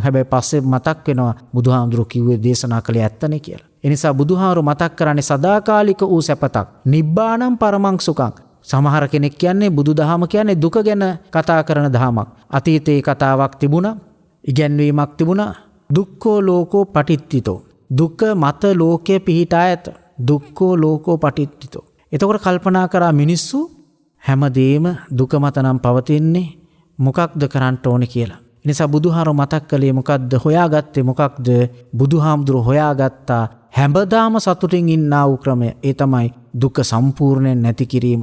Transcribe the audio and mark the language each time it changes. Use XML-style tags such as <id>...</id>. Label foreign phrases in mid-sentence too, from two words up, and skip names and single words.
<si>හැබැයි පස්සේ මතක් වෙනවා බුදුහාමුදුරුවෝ කිව්වේ දේශනා කළේ ඇත්තනේ කියලා. ඒ නිසා බුදුහාමුදුරුවෝ මතක් කරන්නේ සදාකාලික වූ සැපතක්.</si> <pi>නිබ්බාණං පරමං සුඛං.</pi> <si>සමහර කෙනෙක් කියන්නේ බුදුදහම කියන්නේ දුක ගැන කතා කරන දහමක්. අතීතයේ කතාවක් තිබුණා, ඉගැන්වීමක් තිබුණා.</si> <pi>දුක්ඛෝ ලෝකෝ පටිච්චිතෝ.</pi> <si>දුක මත ලෝකයේ පිහිටා ඇත.</si> <pi>දුක්ඛෝ ලෝකෝ පටිච්චිතෝ.</pi> <si>එතකොට කල්පනා කරා මිනිස්සු හැමදේම දුක මත නම් පවතින්නේ, මොකක්ද කරන්න ඕනේ කියලා. ඒ නිසා බුදුහාරෝ මතක් කළේ මොකක්ද? හොයාගත්තේ මොකක්ද? බුදුහාමුදුරුවෝ හොයාගත්තා හැමදාම සතුටින් ඉන්නා වූ ක්‍රමය. ඒ තමයි දුක සම්පූර්ණයෙන් නැති කිරීම.</si>